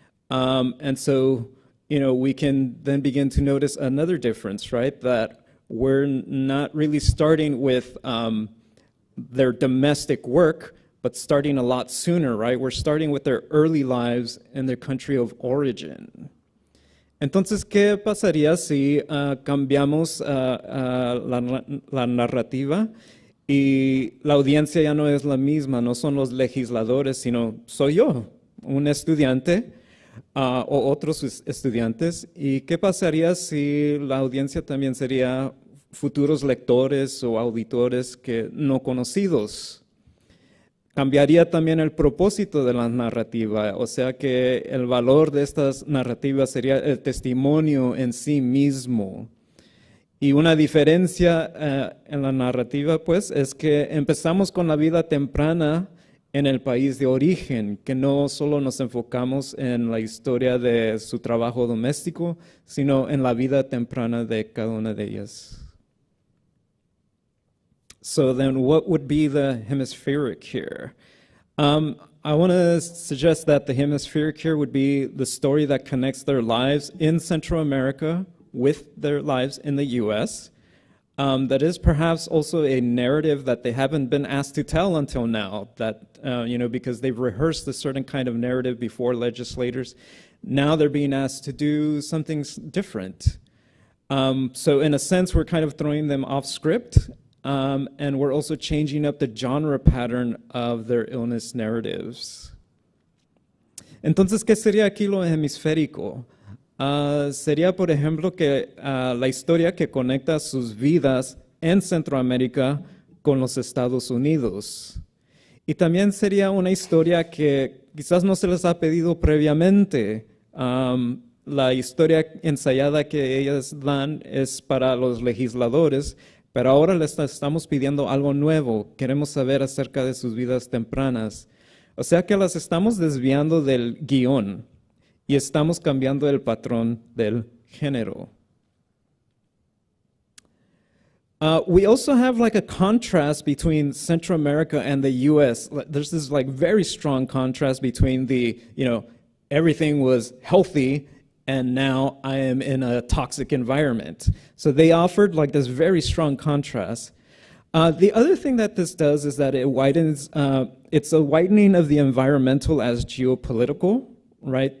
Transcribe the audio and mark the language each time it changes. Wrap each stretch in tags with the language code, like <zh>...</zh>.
<en>And so, we can then begin to notice another difference, right? That we're not really starting with their domestic work, but starting a lot sooner, right? We're starting with their early lives in their country of origin.</en> <es>Entonces, ¿qué pasaría si cambiamos la narrativa y la audiencia ya no es la misma, no son los legisladores, sino soy yo, un estudiante o otros estudiantes? ¿Y qué pasaría si la audiencia también sería futuros lectores o auditores que no conocidos? Cambiaría también el propósito de la narrativa, o sea que el valor de estas narrativas sería el testimonio en sí mismo. Y una diferencia en la narrativa, pues, es que empezamos con la vida temprana en el país de origen, que no solo nos enfocamos en la historia de su trabajo doméstico, sino en la vida temprana de cada una de ellas.</es> <en>So then what would be the hemispheric here? I want to suggest that the hemispheric here would be the story that connects their lives in Central America with their lives in the U.S. That is perhaps also a narrative that they haven't been asked to tell until now, that, because they've rehearsed a certain kind of narrative before legislators. Now they're being asked to do something different. So in a sense, we're kind of throwing them off script. And we're also changing up the genre pattern of their illness narratives.</en> <es>Entonces, ¿qué sería aquí lo hemisférico? Sería, por ejemplo, que la historia que conecta sus vidas en Centroamérica con los Estados Unidos. Y también sería una historia que quizás no se les ha pedido previamente. La historia ensayada que ellas dan es para los legisladores, pero ahora les estamos pidiendo algo nuevo. Queremos saber acerca de sus vidas tempranas. O sea que las estamos desviando del guión y estamos cambiando el patrón del género.</es> <en>We also have like a contrast between Central America and the U.S. There's this like very strong contrast between the, everything was healthy, and now I am in a toxic environment. So they offered like this very strong contrast. The other thing that this does is that it widens, it's a widening of the environmental as geopolitical, right?</en>